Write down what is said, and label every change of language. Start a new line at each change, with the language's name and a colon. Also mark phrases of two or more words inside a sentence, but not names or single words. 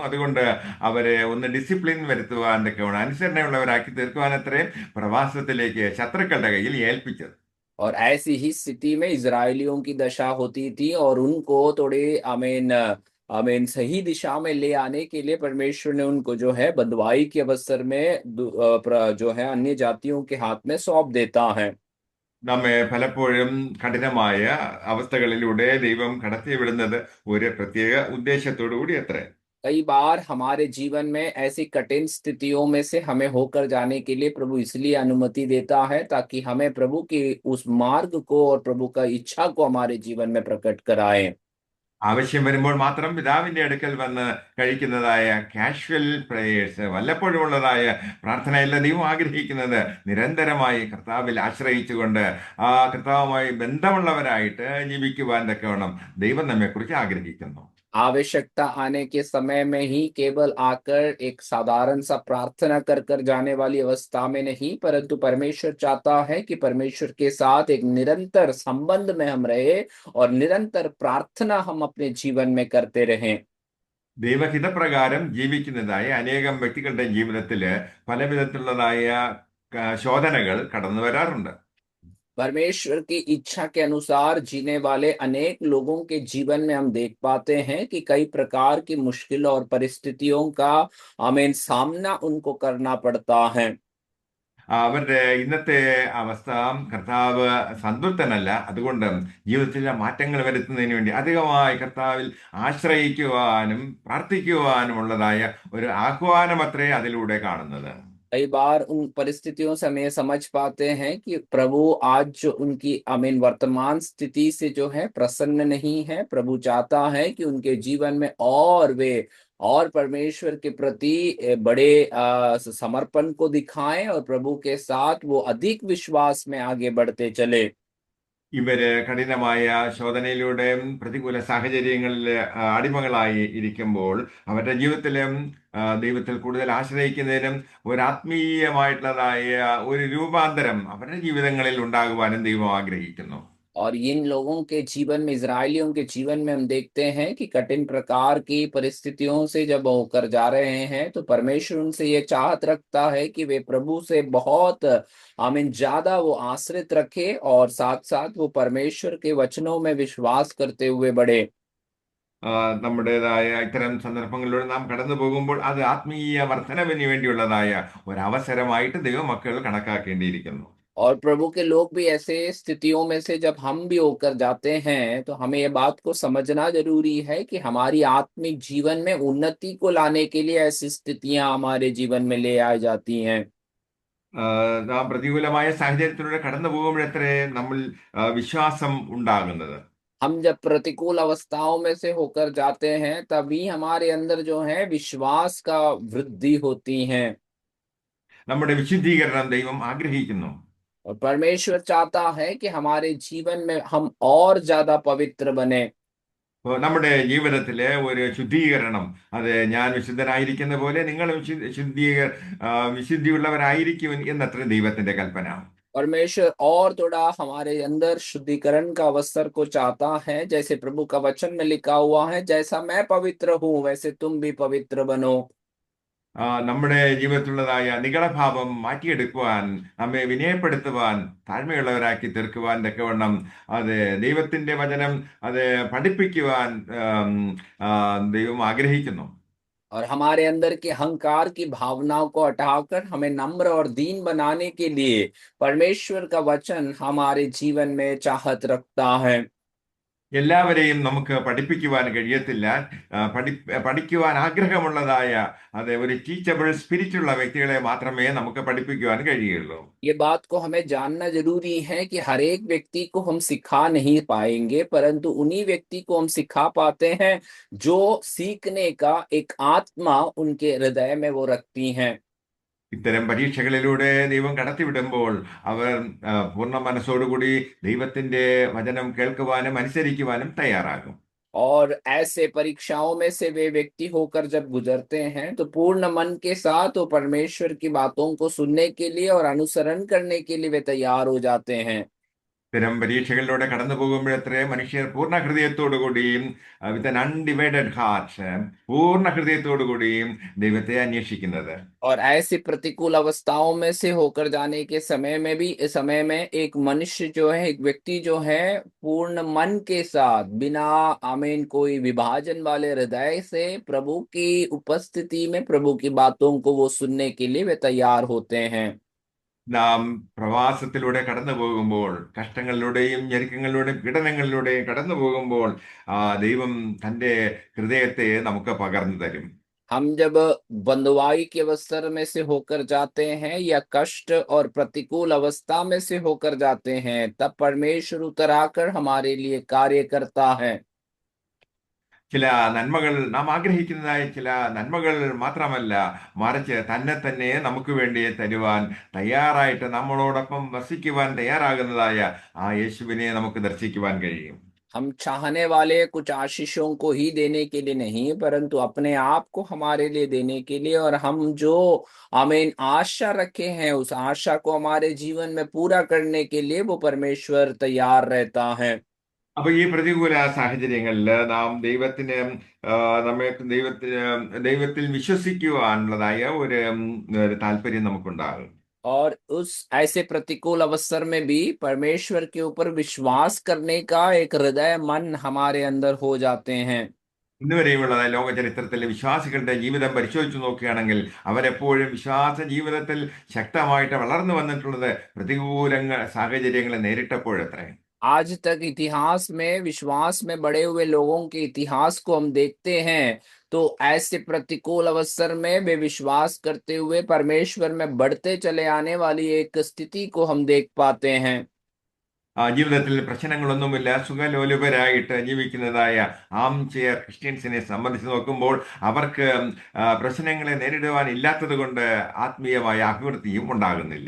Malayalam: അതുകൊണ്ട് അവരെ ഒന്ന് ഡിസിപ്ലിൻ വരുത്തുവാനൊക്കെ വേണം, അനുസരണയുള്ളവരാക്കി തീർക്കുവാനത്രേ പ്രവാസത്തിലേക്ക് ശത്രുക്കളുടെ കയ്യിൽ ഏൽപ്പിച്ചത്.
Hindi: और ऐसी ही स्थिति में इजरायलियों की दशा होती थी, और उनको थोड़े आमीन आमीन सही दिशा में ले आने के लिए परमेश्वर ने उनको जो है बंधुआई के अवसर में जो है अन्य जातियों के हाथ में सौंप देता है।
Malayalam: നമ്മെ പലപ്പോഴും കഠിനമായ അവസ്ഥകളിലൂടെ ദൈവം കടത്തിവിടുന്നത് ഒരു പ്രത്യേക ഉദ്ദേശത്തോടു കൂടി അത്രേ.
Hindi: कई बार हमारे जीवन में ऐसी कठिन स्थितियों में से हमें होकर जाने के लिए प्रभु इसलिए अनुमति देता है, ताकि हमें प्रभु के उस मार्ग को और प्रभु का इच्छा को हमारे जीवन में प्रकट कराए।
Malayalam: ആവശ്യം വരുമ്പോൾ മാത്രം പിതാവിന്റെ അടുക്കൽ വന്ന് കഴിക്കുന്നതായ
English: casual prayers,
Malayalam: വല്ലപ്പോഴും ഉള്ളതായ പ്രാർത്ഥനയല്ല ദൈവം ആഗ്രഹിക്കുന്നത്. നിരന്തരമായി കർത്താവിൽ ആശ്രയിച്ചുകൊണ്ട് ആ കർത്താവുമായി ബന്ധമുള്ളവരായിട്ട് ജീവിക്കുവാൻ തക്കവണ്ണം ദൈവം നമ്മെക്കുറിച്ച് ആഗ്രഹിക്കുന്നു.
Hindi: आवश्यकता आने के समय में ही केवल आकर एक साधारण सा प्रार्थना कर कर जाने वाली अवस्था में नहीं, परंतु परमेश्वर चाहता है कि परमेश्वर के साथ एक निरंतर संबंध में हम रहे और निरंतर प्रार्थना हम अपने जीवन में करते रहें।
Malayalam: ദൈവഹിതപ്രകാരം ജീവിക്കുന്നതായ അനേകം വ്യക്തികളുടെ ജീവിതത്തില് പല വിധത്തിലുള്ളതായ ശോധനകൾ കടന്നു വരാറുണ്ട്.
Hindi: परमेश्वर की इच्छा के अनुसार जीने वाले अनेक लोगों के जीवन में हम देख पाते हैं कि कई प्रकार की मुश्किल और परिस्थितियों का हमें सामना उनको करना पड़ता है।
Malayalam: അവരുടെ ഇന്നത്തെ അവസ്ഥ കർത്താവ് സന്തുഷ്ടനല്ല. അതുകൊണ്ട് ജീവിതത്തിലെ മാറ്റങ്ങൾ വരുത്തുന്നതിന് വേണ്ടി അധികമായി കർത്താവിൽ ആശ്രയിക്കുവാനും പ്രാർത്ഥിക്കുവാനുമുള്ളതായ ഒരു ആഹ്വാനമത്രേ അതിലൂടെ കാണുന്നത്.
Hindi: कई बार उन परिस्थितियों से हम ये समझ पाते हैं कि प्रभु आज जो उनकी वर्तमान स्थिति से जो है प्रसन्न नहीं है। प्रभु चाहता है कि उनके जीवन में और वे और परमेश्वर के प्रति बड़े समर्पण को दिखाएं और प्रभु के साथ वो अधिक विश्वास में आगे बढ़ते चले।
Malayalam: ഇവര് കഠിനമായ ശോധനയിലൂടെയും പ്രതികൂല സാഹചര്യങ്ങളിൽ അടിമകളായി ഇരിക്കുമ്പോൾ അവരുടെ ജീവിതത്തിലും ദൈവത്തിൽ കൂടുതൽ ആശ്രയിക്കുന്നതിനും ഒരു ആത്മീയമായിട്ടുള്ളതായ ഒരു രൂപാന്തരം അവരുടെ ജീവിതങ്ങളിൽ ഉണ്ടാകുവാനും ദൈവം ആഗ്രഹിക്കുന്നു.
Hindi: और इन लोगों के जीवन में, इजरायलियों के जीवन में हम देखते हैं कि कठिन प्रकार की परिस्थितियों से जब होकर जा रहे हैं तो परमेश्वर उनसे ये चाहत रखता है कि वे प्रभु से बहुत ज्यादा वो आश्रित रखे और साथ साथ वो परमेश्वर के वचनों में विश्वास करते हुए बढ़े।
Malayalam: നമ്മുടേതായ ഇത്തരം സന്ദർഭങ്ങളിലൂടെ നാം കടന്നു പോകുമ്പോൾ അത് ആത്മീയ വർധനവിന് വേണ്ടിയുള്ളതായ ഒരു അവസരമായിട്ട് ദൈവമക്കൾ കണക്കാക്കേണ്ടിയിരിക്കുന്നു.
Hindi: और प्रभु के लोग भी ऐसे स्थितियों में से जब हम भी होकर जाते हैं तो हमें ये बात को समझना जरूरी है कि हमारी आत्मिक जीवन में उन्नति को लाने के लिए ऐसी स्थितियां हमारे जीवन में ले आई जाती हैं।
Malayalam: നാം പ്രതികൂലമായ സാഹചര്യത്തിലൂടെ കടന്നു പോകുമ്പോഴത്രേ നമ്മൾ വിശ്വാസം ഉണ്ടാകുന്നത്.
Hindi: हम जब प्रतिकूल अवस्थाओं में से होकर जाते हैं तभी हमारे अंदर जो है विश्वास का वृद्धि होती है।
Malayalam: നമ്മുടെ വിശുദ്ധീകരണം ദൈവം ആഗ്രഹിക്കുന്നു.
Hindi: और परमेश्वर चाहता है कि हमारे जीवन में हम और ज्यादा पवित्र बने।
Malayalam: നമ്മുടെ ജീവിതത്തിലെ ഒരു ശുദ്ധീകരണം അത് ഞാൻ വിശുദ്ധനായിരിക്കുന്ന പോലെ നിങ്ങൾ വിശുദ്ധിയുള്ളവരായിരിക്കും എന്നത്ര ദൈവത്തിന്റെ കൽപ്പന.
Hindi: परमेश्वर और थोड़ा हमारे अंदर शुद्धिकरण का अवसर को चाहता है, जैसे प्रभु का वचन में लिखा हुआ है, जैसा मैं पवित्र हूं वैसे तुम भी पवित्र बनो।
Malayalam: നമ്മുടെ ജീവിതത്തിലുള്ളതായ നിഗളഭാവം മാറ്റിയെടുക്കുവാൻ നമ്മെ വിനയപ്പെടുത്തുവാൻ താഴ്മയുള്ളവരാക്കി തീർക്കുവാൻ തക്കവണ്ണം അത് ദൈവത്തിന്റെ വചനം അത് പഠിപ്പിക്കുവാൻ ദൈവം ആഗ്രഹിക്കുന്നു.
Hindi: और हमारे अंदर के अहंकार की भावनाओं को हटाकर हमें नम्र और दीन बनाने के लिए परमेश्वर का वचन हमारे जीवन में चाहत रखता है।
Malayalam: എല്ലാവരെയും നമുക്ക് പഠിപ്പിക്കുവാൻ കഴിയത്തില്ല. പഠിക്കുവാൻ ആഗ്രഹമുള്ളതായ അത് ഒരു
English: teachable spirit-ഉള്ള
Malayalam: വ്യക്തികളെ മാത്രമേ നമുക്ക് പഠിപ്പിക്കുവാൻ കഴിയുള്ളൂ.
Hindi: ये बात को हमें जानना जरूरी है कि हर एक व्यक्ति को हम सिखा नहीं पाएंगे, परंतु उन्हीं व्यक्ति को हम सिखा पाते हैं जो सीखने का एक आत्मा उनके हृदय में वो रखती हैं।
Malayalam: ഇത്തരം പരീക്ഷകളിലൂടെ ദൈവം കടത്തിവിടുമ്പോൾ അവർ പൂർണ്ണ മനസ്സോടുകൂടി ദൈവത്തിന്റെ വചനം കേൾക്കുവാനും അനുസരിക്കുവാനും തയ്യാറാകും.
Hindi: और ऐसे परीक्षाओं में से वे व्यक्ति होकर जब गुजरते हैं तो पूर्ण मन के साथ वो परमेश्वर की बातों को सुनने के लिए और अनुसरण करने के लिए वे तैयार हो जाते हैं।
Malayalam: ഇത്തരം പരീക്ഷകളിലൂടെ കടന്നു പോകുമ്പോഴത്രേ മനുഷ്യർ പൂർണ്ണ ഹൃദയത്തോടുകൂടിയും
English: with an undivided heart
Malayalam: പൂർണ്ണ ഹൃദയത്തോടുകൂടിയും ദൈവത്തെ അന്വേഷിക്കുന്നത്.
Hindi: और ऐसी प्रतिकूल अवस्थाओं में से होकर जाने के समय में भी, इस समय में एक मनुष्य जो है, एक व्यक्ति जो है पूर्ण मन के साथ बिना कोई विभाजन वाले हृदय से प्रभु की उपस्थिति में प्रभु की बातों को वो सुनने के लिए वे तैयार होते हैं।
Malayalam: നാം പ്രവാസത്തിലൂടെ കടന്നു പോകുമ്പോൾ കഷ്ടങ്ങളിലൂടെയും ഞെരുക്കങ്ങളിലൂടെയും പീഡനങ്ങളിലൂടെയും കടന്നു പോകുമ്പോൾ ദൈവം തന്റെ ഹൃദയത്തെ നമുക്ക് പകർന്നു തരും.
Hindi: हम जब बंधुआई के अवसर में से होकर जाते हैं या कष्ट और प्रतिकूल अवस्था में से होकर जाते हैं तब परमेश्वर उतर आकर हमारे लिए कार्य करता है।
Malayalam: ചില നന്മകൾ നാം ആഗ്രഹിക്കുന്നതായ ചില നന്മകൾ മാത്രമല്ല, മറിച്ച് തന്നെ നമുക്ക് വേണ്ടി തരുവാൻ തയ്യാറായിട്ട് നമ്മളോടൊപ്പം വസിക്കുവാൻ തയ്യാറാകുന്നതായ ആ യേശുവിനെ നമുക്ക് ദർശിക്കുവാൻ കഴിയും.
Hindi: हम चाहने वाले कुछ आशीषों को ही देने के लिए नहीं, परंतु अपने आप को हमारे लिए देने के लिए, और हम जो आमीन आशा रखे हैं उस आशा को हमारे जीवन में पूरा करने के लिए वो परमेश्वर तैयार रहता है।
Malayalam: അപ്പൊ ഈ പ്രതികൂല സാഹചര്യങ്ങളിൽ നാം ദൈവത്തിന് നമ്മെ ദൈവത്തിൽ വിശ്വസിക്കുവാനുള്ളതായ ഒരു താല്പര്യം നമുക്കുണ്ടാകും.
Hindi: और उस ऐसे प्रतिकूल अवसर में भी परमेश्वर के ऊपर विश्वास करने का एक हृदय मन हमारे अंदर हो जाते हैं।
Malayalam: ഇന്ന് വരെയുള്ളതായ ലോക ചരിത്രത്തിലെ വിശ്വാസികളുടെ ജീവിതം പരിശോധിച്ചു നോക്കുകയാണെങ്കിൽ അവരെപ്പോഴും വിശ്വാസ ജീവിതത്തിൽ ശക്തമായിട്ട് വളർന്നു വന്നിട്ടുള്ളത് പ്രതികൂലങ്ങൾ സാഹചര്യങ്ങളെ നേരിട്ടപ്പോഴത്രേ.
Hindi: आज तक इतिहास में विश्वास में बड़े हुए लोगों के इतिहास को हम देखते हैं, तो ऐसे प्रतिकूल अवसर में वे विश्वास करते हुए परमेश्वर में बढ़ते चले आने वाली एक स्थिति को हम देख पाते हैं।
Malayalam: ജീവിതത്തിൽ പ്രശ്നങ്ങളൊന്നുമില്ല, സുഖലോലുപരായിട്ട് ജീവിക്കുന്നതായ
English: arm chair Christians-ിനെ
Malayalam: സംബന്ധിച്ച് നോക്കുമ്പോൾ അവർക്ക് പ്രശ്നങ്ങളെ നേരിടുവാൻ ഇല്ലാത്തത് കൊണ്ട് ആത്മീയമായ അഭിവൃദ്ധിയും ഉണ്ടാകുന്നില്ല.